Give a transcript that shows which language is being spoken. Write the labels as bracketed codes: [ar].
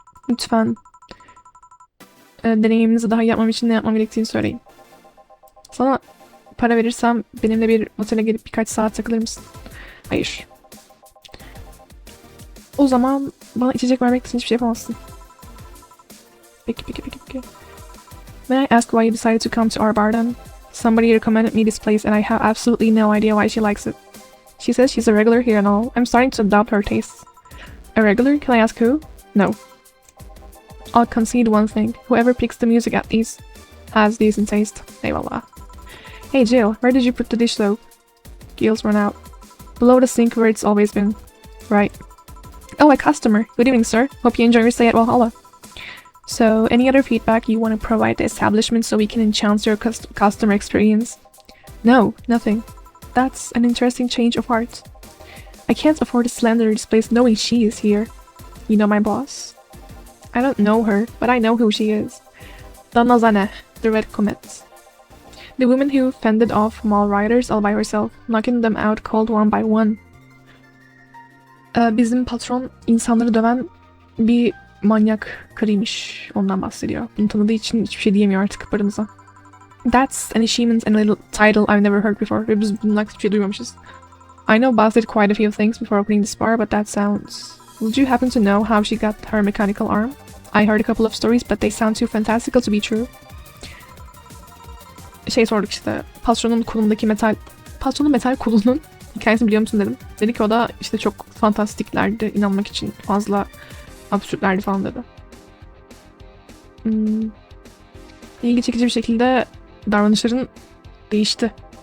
[tr] Lütfen deneyiminizi daha iyi yapmam için ne yapmam gerektiğini söyleyin. Sana para verirsem benimle bir otele gelip birkaç saat takılır mısın? Hayır. O zaman bana içecek vermek için hiçbir şey yapamazsın. Peki. [en] May I ask why you decided to come to our bar then? Somebody recommended me this place and I have absolutely no idea why she likes it. She says she's a regular here and all. I'm starting to adopt her tastes. A regular? Can I ask who? No. I'll concede one thing. Whoever picks the music at least has decent taste. [tr] Eyvallah. [en] Hey Jill, where did you put the dish soap? Gills run out. Below the sink where it's always been. Right. Oh, a customer. Good evening, sir. Hope you enjoy your stay at Valhalla. So, any other feedback you want to provide the establishment so we can enhance your customer experience? No, nothing. That's an interesting change of heart. I can't afford to slander this place knowing she is here. You know my boss? I don't know her, but I know who she is. Donna Zane, the Red Comet. The woman who fended off mall riders all by herself, knocking them out cold one by one. [tr] Bizim patron insanları döven bir manyak karıymış. Ondan bahsediyor. Bunu tanıdığı için hiçbir şey diyemiyor artık paramıza. [en] That's an achievement and a little title I've never heard before. [tr] Ve biz bundan hiçbir şey duymamışız. [en] I know Baz did quite a few things before opening this bar, but that sounds... Would you happen to know how she got her mechanical arm? I heard a couple of stories, but they sound too fantastical to be true. [tr] Şey sorduk işte, patronun kolundaki metal kolunun hikayesini biliyor musun dedim. Dedi ki o da işte çok fantastiklerdi, inanmak için fazla absürtlerdi falan dedi. İlgi çekici bir şekilde davranışların değişti.